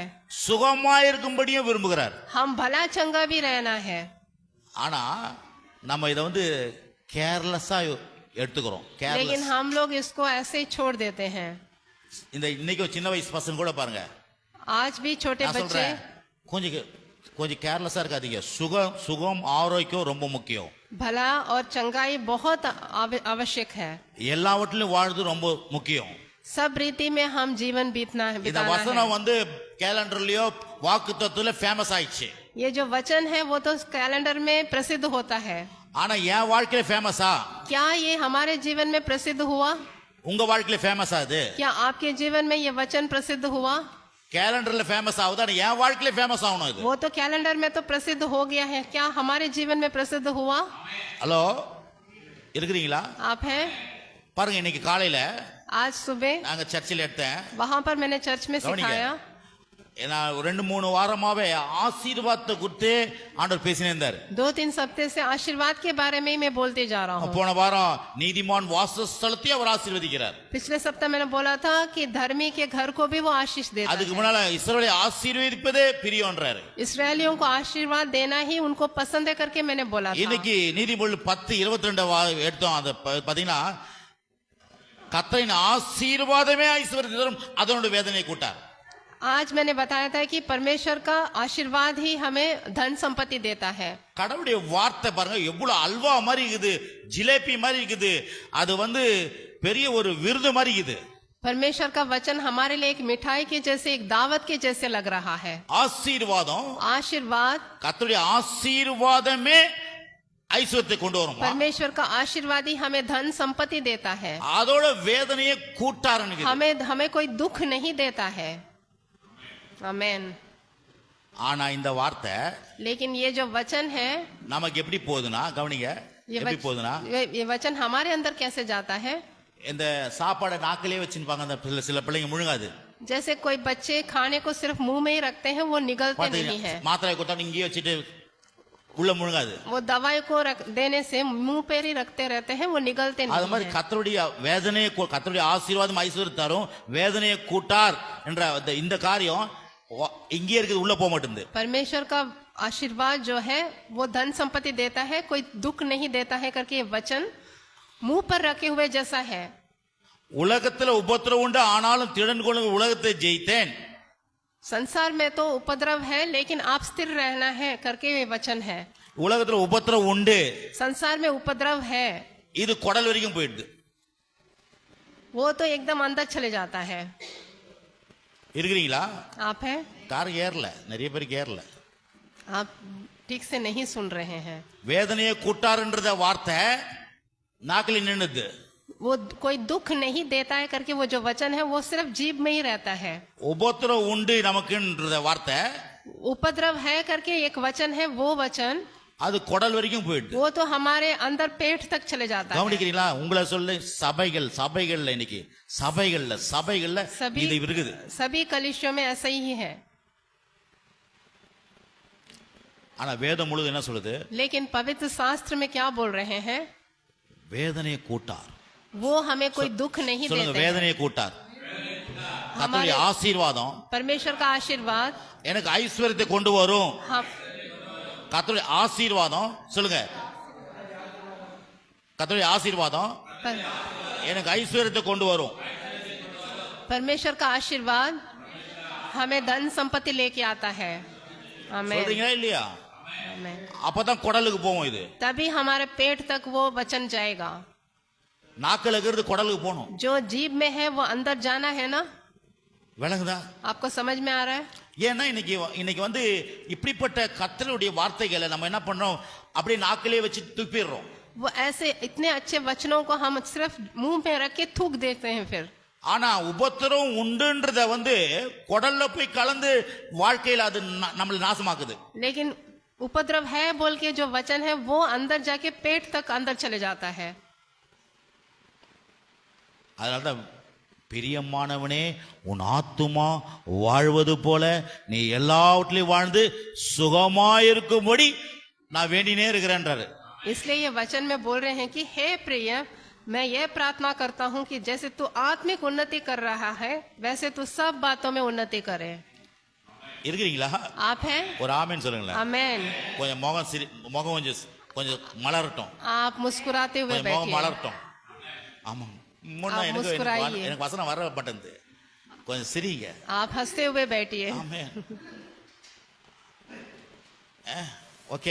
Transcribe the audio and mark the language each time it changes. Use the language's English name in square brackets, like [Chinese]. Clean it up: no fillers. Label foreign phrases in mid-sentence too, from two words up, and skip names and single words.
[Tamil] சுகமாய் இருக்கும்படியும் விரும்புகிறார். [Hindi] हम भला चंगा भी रहना है. [Tamil] ஆனா நம்ம இதை வந்து கேர்லெஸ்ஸா எடுத்துக்கிறோம். [Hindi] लेकिन हम लोग इसको ऐसे ही छोड़ देते हैं. [Tamil] இந்த இன்னைக்கு ஒரு சின்ன வயசு பசங்க கூட பாருங்க. [Hindi] आज भी छोटे [Tamil] நான் [Hindi] बच्चे [Tamil] சொல்றேன், கொஞ்சம் கேர்லெஸ்ஸா இருக்காதீங்க. சுகம் ஆரோக்கியம் ரொம்ப முக்கியம். [Hindi] भला और चंगाई बहुत आवश्यक है. [Tamil] எல்லாவற்றிலும் வாழ்றது ரொம்ப முக்கியம். [Hindi] सब रीति में हम जीवन बीतना है, [Tamil] இந்த [Hindi] बिताना है। [Tamil] வசனம் வந்து கேலண்டர்லயோ வாக்குத்தத்தத்துல ஃபேமஸ் ஆயிடுச்சு. [Hindi] ये जो वचन है वो तो कैलेंडर में प्रसिद्ध होता है, [Tamil] ஆனா என் வாழ்க்கையில ஃபேமஸா? [Hindi] क्या ये हमारे जीवन में प्रसिद्ध हुआ? [Tamil] உங்க வாழ்க்கையில ஃபேமஸ் ஆகுது? [Hindi] क्या आपके जीवन में ये वचन प्रसिद्ध हुआ? [Tamil] கேலண்டர்ல ஃபேமஸ் ஆகுது, ஆனா என் வாழ்க்கையில ஃபேமஸ் ஆகணும் இது. [Hindi] वो तो कैलेंडर में तो प्रसिद्ध हो गया है, क्या हमारे जीवन में प्रसिद्ध हुआ? [Tamil] ஹலோ, இருக்கிறீங்களா? [Hindi] आप हैं? [Tamil] பாருங்க, இன்னைக்கு காலையில [Hindi] आज सुबह [Tamil] நாங்க சர்ச்சில் எடுத்தேன். [Hindi] वहां पर मैंने चर्च में [Tamil] கவனிங்க. [Hindi] सिखाया। [Tamil] நான் 2-3 வாரமாவே ஆசீர்வாதத்தை குறித்து ஆண்டவர் பேசினே இருந்தார். [Hindi] 2-3 हफ्ते से आशीर्वाद के बारे में ही मैं बोलते जा रहा हूँ। [Tamil] போன வாரம் நீதிமான் வாசஸ்தலத்தை அவர் ஆசீர்வதிக்கிறார். [Hindi] पिछले सप्ताह मैंने बोला था कि धर्मी के घर को भी वो आशीष देता [Tamil] அதுக்கு [Hindi] है। [Tamil] முன்னால இஸ்ரவேலை ஆசீர்வதிப்பதே பிரியம்ன்றாரு. [Hindi] इसराइलियों को आशीर्वाद देना ही उनको पसंद है करके मैंने बोला था। [Tamil] இன்னைக்கு நீதிமொழி 10:22 எடுத்தோம். அது பாத்தீங்கன்னா, கர்த்தரின் ஆசீர்வாதமே ஐஸ்வர்யத்தை தரும், அதனோட வேதனை கூட்டார். [Hindi] आज मैंने बताया था कि परमेश्वर का आशीर्वाद ही हमें धन संपत्ति देता है। [Tamil] கடவுளுடைய வார்த்தை பாருங்க, எவ்வளவு அல்வா மாதிரி இருக்குது, ஜிலேபி மாதிரி இருக்குது. அது வந்து பெரிய ஒரு விருது மாதிரி இருக்குது. [Hindi] परमेश्वर का वचन हमारे लिए एक मिठाई के जैसे, एक दावत के जैसे लग रहा है। [Tamil] ஆசீர்வாதம், [Hindi] आशीर्वाद, [Tamil] கர்த்தருடைய ஆசீர்வாதமே ஐஸ்வர்யத்தை கொண்டு வரும். [Hindi] परमेश्वर का आशीर्वाद ही हमें धन संपत्ति देता है, [Tamil] அதோட வேதனையை கூட்டாருன்னு. [Hindi] हमें कोई दुख नहीं देता है। आमेन। [Tamil] ஆனா இந்த வார்த்தை [Hindi] लेकिन ये जो वचन है, [Tamil] நமக்கு எப்படி போகுதுன்னா, கவனிங்க, எப்படி போகுதுன்னா, [Hindi] ये वचन हमारे अंदर कैसे जाता है? [Tamil] இந்த சாப்பாடை நாக்கிலே வச்சுப்பாங்க அந்த சில பிள்ளைங்க, முழுங்காது. [Hindi] जैसे कोई बच्चे खाने को सिर्फ मुंह में ही रखते हैं, वो निगलते नहीं है। [Tamil] மாத்திரை கொடுத்தா இங்கேயே வச்சுட்டு உள்ள முழுங்காது. [Hindi] वो दवाई को देने से मुंह पर ही रखते रहते हैं, वो निगलते [Tamil] அது [Hindi] नहीं [Tamil] மாதிரி [Hindi] है। [Tamil] கர்த்தருடைய வேதனையை, கர்த்தருடைய ஆசீர்வாதம் ஐஸ்வர்யம் தரும், வேதனையை கூட்டார் என்ற இந்த காரியம் இங்கே இருக்குது, உள்ள போக மாட்டேங்குது. [Hindi] परमेश्वर का आशीर्वाद जो है वो धन संपत्ति देता है, कोई दुख नहीं देता है करके ये वचन मुंह पर रखे हुए जैसा है। [Tamil] உலகத்துல உபத்திரவம் உண்டு, ஆனாலும் திடன் கொண்டு உலகத்தை ஜெயித்தேன். [Hindi] संसार में तो उपद्रव है, लेकिन आप स्थिर रहना है करके ये वचन है। [Tamil] உலகத்துல உபத்திரவம் உண்டு, [Hindi] संसार में उपद्रव है, [Tamil] இது குடல் வரைக்கும் போயிடுது. [Hindi] वो तो एकदम अंदर चले जाता है। [Tamil] இருக்கிறீங்களா? [Hindi] आप हैं? [Tamil] கார் ஏறல, நிறைய பேருக்கு ஏறல. [Hindi] आप ठीक से नहीं सुन रहे हैं। [Tamil] வேதனையை கூட்டாருன்றத வார்த்தை நாக்கில் நின்னுது. [Hindi] वो कोई दुख नहीं देता है करके वो जो वचन है वो सिर्फ जीभ में ही रहता है। [Tamil] உபத்திரம் உண்டு நமக்குன்றத வார்த்தை, [Hindi] उपद्रव है करके एक वचन है, वो वचन [Tamil] அது குடல் வரைக்கும் போயிடுது. [Hindi] वो तो हमारे अंदर पेट तक चले जाता है। [Tamil] கவனிக்கிறீங்களா? உங்களை சொல்ல சபைகள்ல இன்னைக்கு சபைகள்ல இது இருக்குது. [Hindi] सभी कलीसियों में ऐसा ही है। [Tamil] ஆனா வேதம் முழுது என்ன சொல்லுது? [Hindi] लेकिन पवित्र शास्त्र में क्या बोल रहे हैं? [Tamil] வேதனையை கூட்டார். [Hindi] वो हमें कोई दुख नहीं [Tamil] சொல்லுங்க, [Hindi] देते हैं। [Tamil] வேதனையை கூட்டார். கர்த்தருடைய ஆசீர்வாதம் [Hindi] परमेश्वर का आशीर्वाद [Tamil] எனக்கு ஐஸ்வர்யத்தை கொண்டு வரும். [Hindi] हम [Tamil] கர்த்தருடைய ஆசீர்வாதம், சொல்லுங்க, கர்த்தருடைய ஆசீர்வாதம் எனக்கு ஐஸ்வர்யத்தை கொண்டு வரும். [Hindi] परमेश्वर का आशीर्वाद हमें धन संपत्ति लेके आता है। आमीन। [Tamil] சொல்றீங்களா இல்லையா? [Hindi] आमीन। [Tamil] அப்பதான் குடலுக்கு போகும். இது [Hindi] तभी हमारे पेट तक वो वचन जाएगा। [Tamil] நாக்கில் இருக்கிறது குடலுக்கு போகணும். [Hindi] जो जीभ में है वो अंदर जाना है ना। [Tamil] விளங்குதா? [Hindi] आपको समझ में आ रहा है? [Tamil] ஏன்னா இன்னைக்கு வந்து இப்படிப்பட்ட கர்த்தருடைய வார்த்தைகளை நம்ம என்ன பண்றோம், அப்படியே நாக்கிலே வச்சு துப்பிடுறோம். [Hindi] वो ऐसे इतने अच्छे वचनों को हम सिर्फ मुंह में रख के थूक देते हैं फिर। [Tamil] ஆனா உபத்திரம் உண்டுன்றத வந்து குடல்ல போய் கலந்து வாழ்க்கையில அது நம்மள நாசமாக்குது. [Hindi] लेकिन उपद्रव है बोल के जो वचन है वो अंदर जाके पेट तक अंदर चले जाता है। [Tamil] அதனாலதான் பிரியமானவனே, உன் ஆத்துமா வாழ்வது போல நீ எல்லாவற்றிலையும் வாழ்ந்து சுகமாயிருக்கும்படி நான் வேண்டினே இருக்கிறேன்றாரு. [Hindi] इसलिए ये वचन में बोल रहे हैं कि हे प्रिय, मैं ये प्रार्थना करता हूँ कि जैसे तू आत्मिक उन्नति कर रहा है वैसे तू सब बातों में उन्नति करे। [Tamil] இருக்கிறீங்களா? [Hindi] आप हैं? [Tamil] ஒரு ஆமென் சொல்லுங்களேன். [Hindi] आमेन। [Tamil] கொஞ்சம் முகம் கொஞ்சம் மலரட்டும். [Hindi] आप मुस्कुराते हुए [Tamil] கொஞ்சம் முகம் [Hindi] बैठिए। மலரட்டும். [Tamil] ஆமா, முன்ன எனக்கு வசனம் வர மாட்டேங்குது. கொஞ்சம் சிரிங்க. [Hindi] आप हंसते हुए बैठिए। [Tamil] ஆமென். ஓகே.